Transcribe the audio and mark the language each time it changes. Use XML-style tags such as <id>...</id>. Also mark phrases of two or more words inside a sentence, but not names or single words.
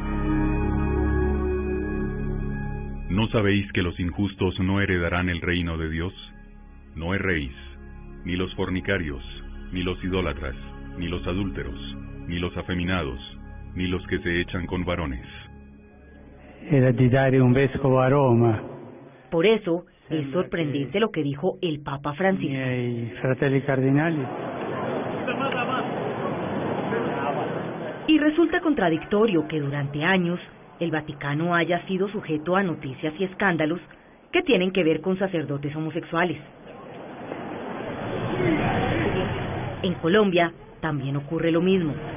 <es>¿No sabéis que los injustos no heredarán el reino de Dios? No erréis, ni los fornicarios, ni los idólatras, ni los adúlteros, ni los afeminados, ni los que se echan con varones.</es> <it>Era di dare un vescovo a Roma.</it> <es>Por eso es sorprendente lo que dijo el Papa Francisco.</es> <it>Miei fratelli cardinali.</it> <es>Y resulta contradictorio que durante años el Vaticano haya sido sujeto a noticias y escándalos que tienen que ver con sacerdotes homosexuales. En Colombia también ocurre lo mismo.</es>